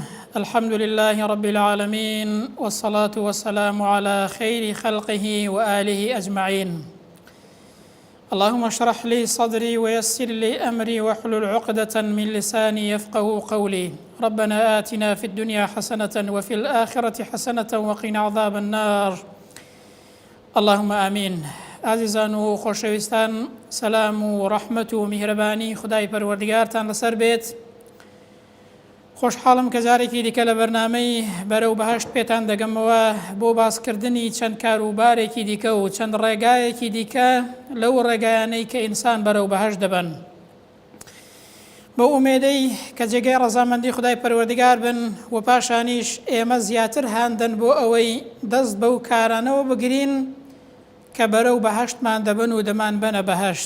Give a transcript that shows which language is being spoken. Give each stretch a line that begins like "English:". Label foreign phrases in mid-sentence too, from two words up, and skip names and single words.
Arabic: الحمد لله رب العالمين، والصلاة والسلام على خير خلقه وآله أجمعين. اللهم اشرح لي صدري ويسر لي أمري واحلل عقدة من لساني يفقه قولي. ربنا آتنا في الدنيا حسنة وفي الآخرة حسنة وقنا عذاب النار. اللهم آمين.
Central Kurdish: عزیزان و خۆشەویستان، سەلام و ڕەحمەت و میهرەبانی خودای پەروەردگارتان لەسەر بێت. خۆشحاڵم کە جارێکی دیکە لە بەرنامەی بەرەو بەهەشت پێتان دەگەمەوە بۆ باسکردنی چەند کاروبارێکی دیکە و چەند ڕێگایەکی دیکە لەو ڕێگایانەی کە ئینسان بەرەو بەهەشت دەبن، بۆ ئومێدەی کە جێگەی ڕەزامەندی خودای پەروەردگار بن و پاشانیش ئێمە زیاتر هاندن بۆ ئەوەی دەست بەو کارانەوە بگرین کە بەرەو بەهەشتمان دەبن و دەمان بەنە بەهەشت.